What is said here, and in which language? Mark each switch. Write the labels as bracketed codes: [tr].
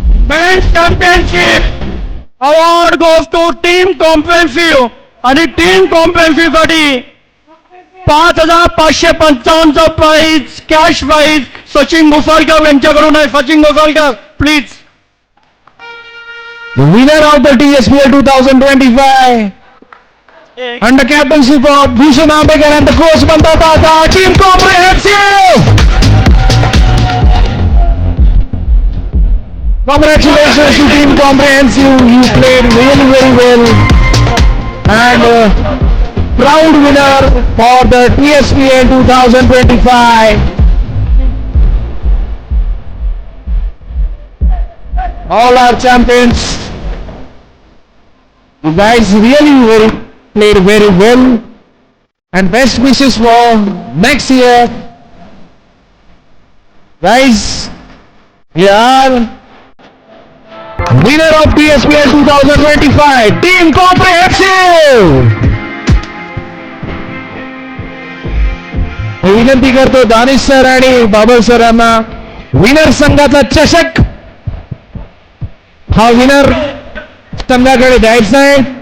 [en] men's championship award goes to team comprehensive [mr] आणि team comprehensive साठी 5555 price cash price Sachin Ghosalkar यांच्याकडून आहे. Sachin Ghosalkar please. [en] The winner of the TSPL 2025 under captainship of Bhushan Ambekar and the coach Bandata, Team Comprehensive. Congratulations to Team Comprehensive. You played really very well and proud winner for the TSPL 2025. All our champions. You guys really played very well and best wishes for next year. Guys, we are winner of TSPL 2025, Team Comprehensive. [mr] विनंती करतो Danish sir आणि बाबर सरांना winner संघाचा चषक हा winner संघाकडे द्यायचा आहे.